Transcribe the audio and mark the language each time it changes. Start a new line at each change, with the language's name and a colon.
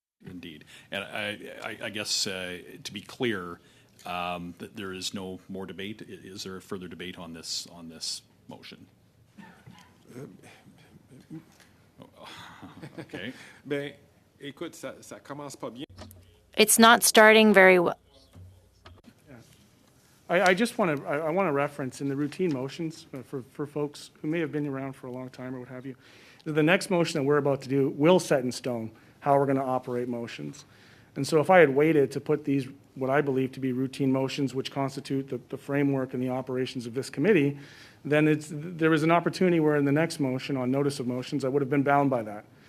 English: Indeed, and I guess to be clear, that there is no more debate. Is there a further debate on this motion? Okay.
French: Ben, écoute, ça commence pas bien.
English: It's not starting very well. I just want to, I want to reference in the routine motions for folks who may have been around for a long time or what have you, the next motion that we're about to do will set in stone how we're going to operate motions. And so if I had waited to put these, what I believe to be routine motions, which constitute the framework and the operations of this committee, then there was an opportunity where in the next motion on notice of motions, I would have been bound by that.